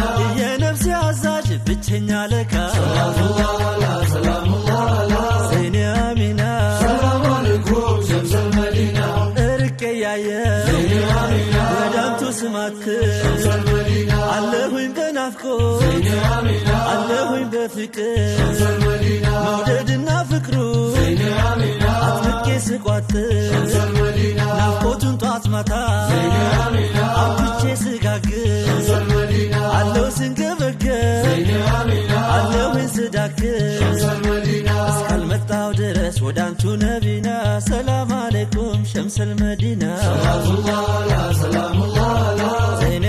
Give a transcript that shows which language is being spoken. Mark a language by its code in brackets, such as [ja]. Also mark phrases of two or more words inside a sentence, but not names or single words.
[am] የነፍሴ አዛዥ ብቸኛ ለካ [ar] صلاة الله على سلام الله على زين آمنة سلام عليكم شمس المدينة [am] እርቄ ያየ [ar] زين آمنة [am] ወዳንቱ ስማክር المدينة አለሁኝ በናፍቆት [ar] زين آمنة [am] አለሁኝ በፍቅር [ar] شمس المدينة [am] መውደድና ፍቅሩ [ar] زين آمنة [am] አጥብቄ ስቋጥር [ar] شمس المدينة [am] ናፍቆቱን ጧት ማታ [ar] زين آمنة [am] አብቼ ስጋግር [ar] شمس المدينة [am] አለው ስንገበገብ [ar] زين آمنة [am] አለሁኝ ስዳክር [ar] شمس المدينة [am] እስካልመጣው ድረስ ወዳንቱ ነቢና [ar] سلام عليكم شمس المدينة صلاة الله على سلام الله على